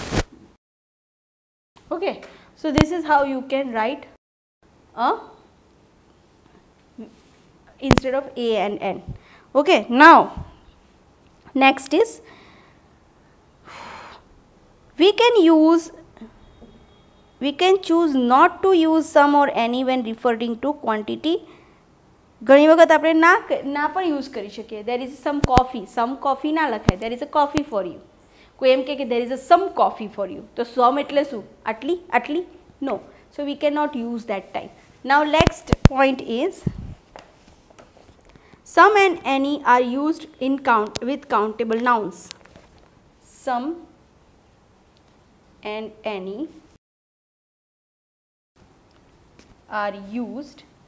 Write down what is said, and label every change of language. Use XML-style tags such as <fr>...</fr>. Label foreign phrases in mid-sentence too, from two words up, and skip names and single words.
<en>Okay, so this is how you can write instead of A and N. Okay, now next is we can choose not to use some or any when referring to quantity.</en> <gu>ઘણી વખત આપણે ના પણ યુઝ કરી શકીએ.</gu> <en>there is some coffee</en> <gu>ના લખાય,</gu> <en>there is a coffee for you.</en> <gu>કોઈ એમ કે</gu> <en>there is a some coffee for you, તો some</en> <gu>એટલે શું? આટલી?</gu> <en>No, so we cannot use that type. Now next point is some and any are used in with countable nouns. Some and any are used .</en>